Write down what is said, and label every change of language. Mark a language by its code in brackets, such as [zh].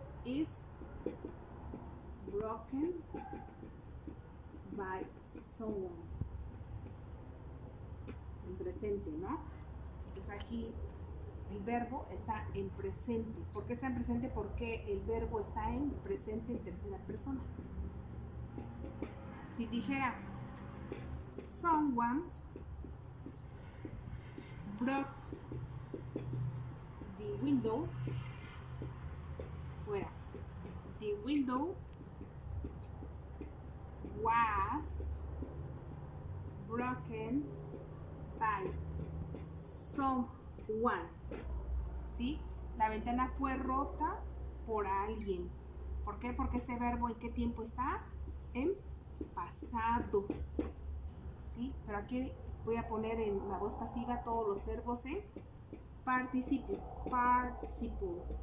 [en] Is broken by someone. [es] En presente, ¿no? Entonces aquí el verbo está en presente. ¿Por qué está en presente? Porque el verbo está en presente en tercera persona. Si dijera [en] someone broke the window, [es] fuera [en] the window was broken by someone, [es] ¿sí? La ventana fue rota por alguien. ¿Por qué? Porque ese verbo ¿en qué tiempo está? En pasado, ¿sí? Pero aquí voy a poner en la voz pasiva todos los verbos en participio, participle.